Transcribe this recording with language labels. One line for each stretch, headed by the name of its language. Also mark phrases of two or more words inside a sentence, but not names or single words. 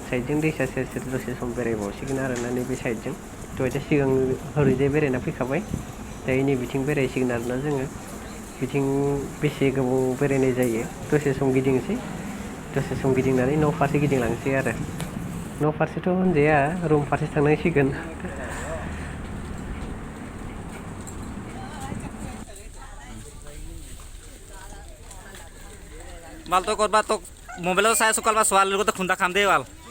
Bodo: साइडजों दैसा सेर सेर दसे सम बेरायबावसिगोन आरोना नैबे साइडजों दहायथ' सिगां हरैजाय बेरायना फैखाबाय दायो नै बिथिं बेरायसिगोन आरोना जोङो बिथिं बेसे गोबाव बेरायनाय जायो दसे सम गिदिंसै दसे सम गिदिंनानै न' फारसे गिदिंलांसै आरो न' फारसेथ' होनजाया रुम फारसे थांनांसिगोन
Assamese: বাল তো কৰবা তোক মোবাইলত চাই আছো কালবা ছোৱালীৰ লগতে খুন্দা খাম দেই বাল